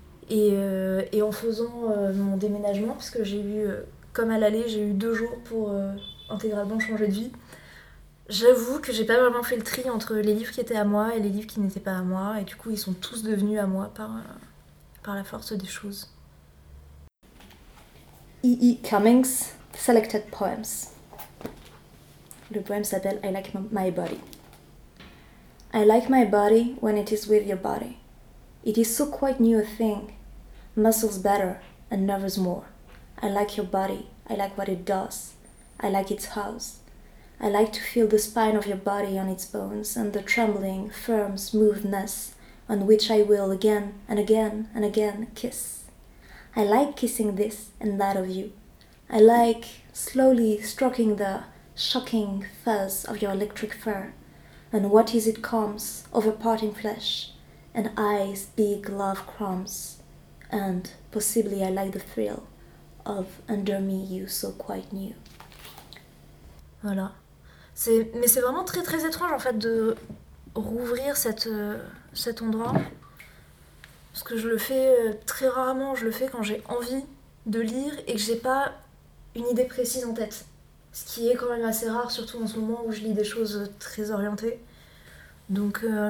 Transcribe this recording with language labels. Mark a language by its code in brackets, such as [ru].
[fr] Et en faisant mon déménagement, parce que j'ai eu, comme à l'aller, j'ai eu 2 jours pour intégralement changer de vie, j'avoue que j'ai pas vraiment fait le tri entre les livres qui étaient à moi et les livres qui n'étaient pas à moi, et du coup ils sont tous devenus à moi par la force des choses. [en] E.E. Cummings, Selected Poems. [fr] Le poème s'appelle I Like My Body. [en] I like my body when it is with your body. It is so quite new a thing. Muscles better and nerves more. I like your body. I like what it does. I like its house. I like to feel the spine of your body on its bones and the trembling, firm smoothness on which I will again and again and again kiss. I like kissing this and that of you. I like slowly stroking the shocking fuzz of your electric fur. And what is it comes over parting flesh? And eyes, big love crumbs, and possibly I like the thrill of under me you so quite new. [fr] Voilà. Mais c'est vraiment très très étrange en fait de rouvrir cet endroit. Parce que je le fais très rarement, je le fais quand j'ai envie de lire et que j'ai pas une idée précise en tête. Ce qui est quand même assez rare, surtout en ce moment où je lis des choses très orientées. Donc.